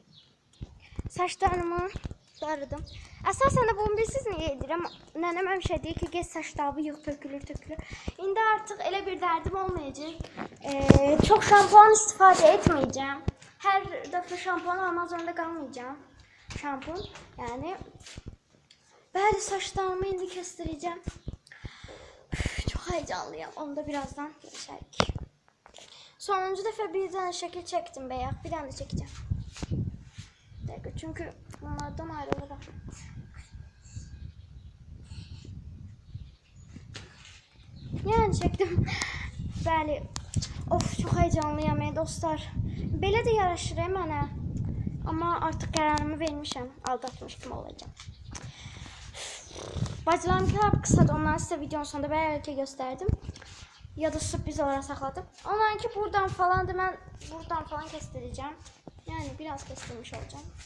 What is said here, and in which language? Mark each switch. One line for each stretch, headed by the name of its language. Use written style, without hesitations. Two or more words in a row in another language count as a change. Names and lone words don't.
Azerbaijani: Saçlarımı darıdım. Əsasən də bunu bilirsiniz niyə edirəm? Nənəm həmişə deyir ki, gez saçlarımı yığ, tökülür. İndi artıq elə bir dərdim olmayacaq. Çox şampuan istifadə etməyəcəm. Hər dəfə şampuan almaq zorunda qalmayacağım. Şampun yani. Bəli, saçlarımı indi kestireceğim.
Turkish: Çok heyecanlıyım. Onu da birazdan görüşerik. Sonuncu defa bir tane şekil çektim beyaz. Bir tane de çekeceğim. Çünkü onlardan ayrılırım. Yani çektim. Bəli. Of, çok heyecanlıyım dostlar.
Azerbaijani: Belə də yaraşır mənə.
Turkish: Ama artık kararımı vermişim. Aldatmış kim olacağım. Bacılarımkiler kısadı. Onları size videonun sonunda belki gösterdim. Ya da sürpriz olarak sakladım. Onlarınki buradan falandı. Ben buradan falan kestireceğim. Yani biraz kestirmiş olacağım.